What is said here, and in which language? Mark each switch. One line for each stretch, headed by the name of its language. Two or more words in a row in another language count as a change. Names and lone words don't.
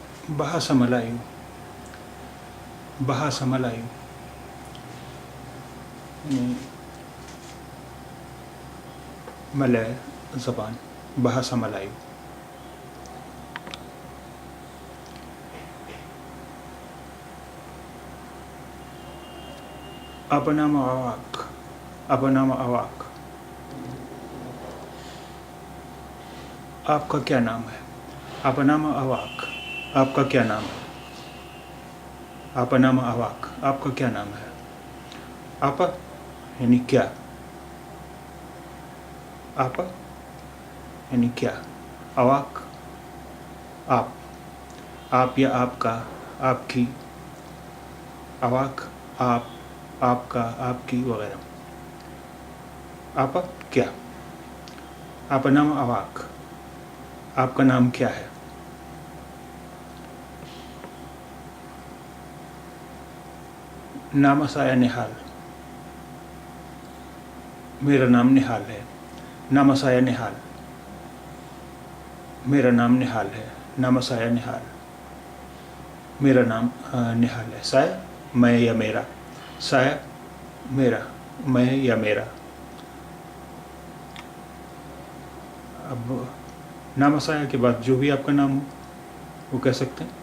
Malay: Bahasa Melayu. Bahasa Melayu ini Malay زبان, bahasa Melayu. Apa nama awak? Apa nama awak?
Hindi: आपका क्या नाम है?
Malay: Apa nama awak?
Hindi: आपका क्या नाम है?
Malay: Apa nama awak?
Hindi: आपका क्या नाम है? Apa यानी क्या? Apa यानी क्या? Awak आप या आपका, आपकी. Awak आप, आपका, आपकी वगैरह. Apa क्या?
Malay: Apa nama awak?
Hindi: आपका नाम क्या है?
Malay: Nama saya Nihal.
Hindi: मेरा नाम निहाल है.
Malay: Nama saya Nihal.
Hindi: मेरा नाम निहाल है.
Malay: Nama saya Nihal.
Hindi: मेरा नाम निहाल है. Saya मैं या मेरा. Saya मेरा, मैं या मेरा. अब
Malay: nama saya
Hindi: के बाद जो भी आपका नाम हो वो कह सकते हैं.